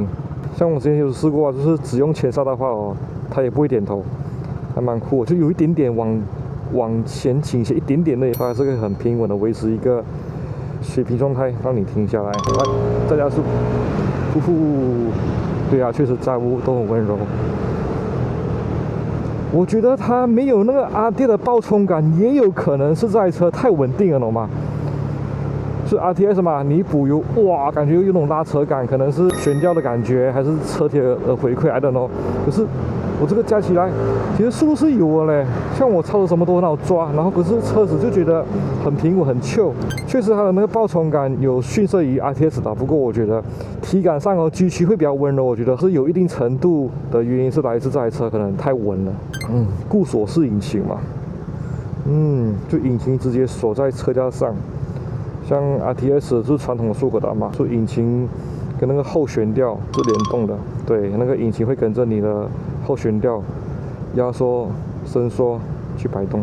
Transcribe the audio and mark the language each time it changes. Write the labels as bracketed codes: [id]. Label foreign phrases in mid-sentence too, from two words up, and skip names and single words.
[zh] 像我之前有試過啊，就是只用前剎的話哦，它也不會點頭，還蠻酷的，就有一點點往前傾斜一點點的，它還是可以很平穩的維持一個水平狀態，讓你停下來。來，再加速，呼呼，對啊，確實載物都很溫柔。我覺得它沒有那個RTX的爆衝感，也有可能是這台車太穩定了，懂嗎？是 RTX 嘛，你補油，哇，感覺有種拉扯感，可能是懸吊的感覺，還是車體的回饋 [en] I don't know。 [zh] 可是我這個加起來，其實速度是有的嘞。像我操的什麼都很好抓，然後可是車子就覺得很平穩，很 chill。確實它的那個爆衝感有遜色於 RTX 的，不過我覺得體感上哦 G7會比較溫柔，我覺得是有一定程度的原因是來自這台車可能太穩了。固鎖式引擎嘛，就引擎直接鎖在車架上。像 RTX 就是傳統的速可達嘛，就引擎跟那個後懸吊是聯動的，對，那個引擎會跟着你的後懸吊壓縮、伸縮去擺動。